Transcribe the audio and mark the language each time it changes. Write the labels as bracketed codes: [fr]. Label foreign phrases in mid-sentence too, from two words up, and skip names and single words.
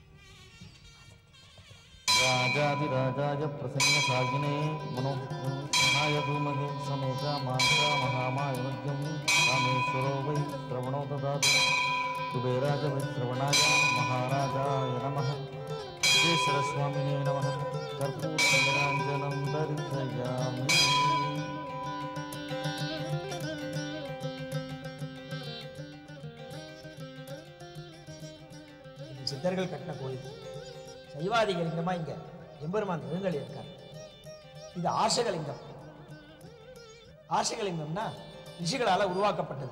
[sa] राजाधिराजाय प्रसन्न साकिने मनो गणाय धूमहे समेत माता महामायमध्यं रामेश्वरो वै श्रवणो ददातु कुबेराज वै श्रवणाय महाराजाय नमः विजयेश्वरस्वामिने नमः कर्पूरनीराञ्जनं दर्शयामि [ta] சித்தர்கள் கட்டின கோயில் சைவாதிக லிங்கமா இங்க எம்பெருமான் எழுந்தள்ளி இருக்கார். இது ஆசகலிங்கம். ஆசகலிங்கம்னா ரிஷிகளால உருவாக்கப்பட்டது.